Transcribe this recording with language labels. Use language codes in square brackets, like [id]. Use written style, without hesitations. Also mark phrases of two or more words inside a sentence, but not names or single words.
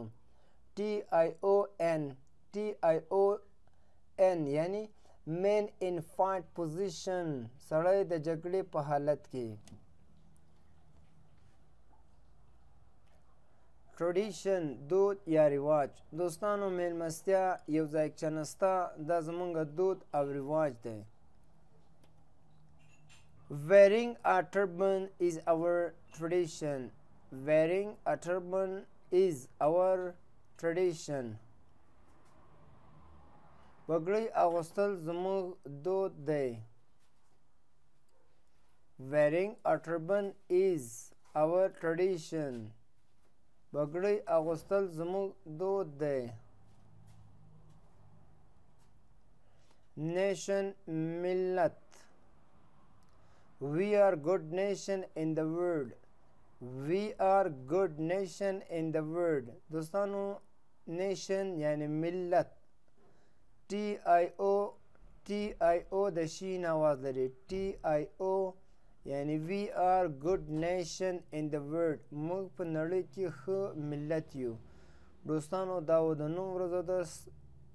[en] TION TION [ps] یعنی [en] man in fight position [ps] سړی د جګړې په حالت کې. ټریډیشن دود یا رواج. دوستانو میلمستیا یو ځای کښېنسته دا زموږ دود او رواج دی. [en] Wearing a turban is our tradition. Wearing a turban is our tradition. [ps] پګړۍ اغوستل زموږ دود دی. [en] Wearing a turban is our tradition. [ps] پګړۍ اغوستل زموږ دود دی. Nation ملت. [en] We are good nation in the world. We are good nation in the world. [ps] دوستانو nation یعنی ملت. TIO د شین آواز لري. [en] TIO یعنی we are good nation in the world. [ps] موږ په نړۍ کې ښه ملت یو. دوستانو دا و د نن ورځو درس.